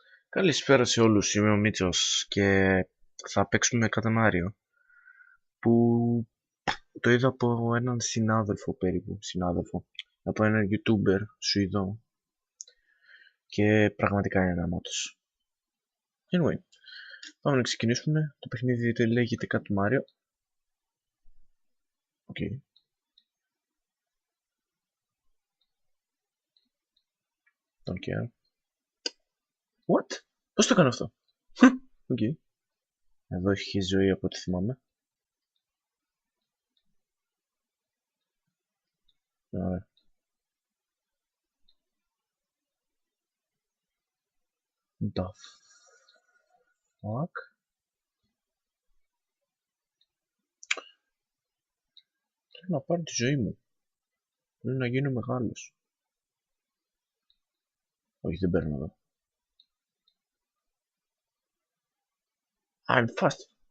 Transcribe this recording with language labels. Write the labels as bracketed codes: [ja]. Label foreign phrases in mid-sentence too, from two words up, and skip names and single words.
[el] Καλησπέρα σε όλους, είμαι ο Μίτσος και θα παίξουμε Καταμάριο που το είδα από έναν συνάδελφο περίπου, από έναν YouTuber Σουηδό και πραγματικά είναι γαμάτος. Anyway, πάμε να ξεκινήσουμε. Το παιχνίδι λέγεται Καταμάριο. Οκ. [en] Don't care. What? [el] Πώς το κάνω αυτό? Οκ. Εδώ έχει ζωή από ό,τι θυμάμαι. Ωραία. [en] The fuck? [el] Θέλω να πάρω τη ζωή μου. Θέλω να γίνω μεγάλος. Όχι, δεν παίρνω εδώ. [en] I'm fast.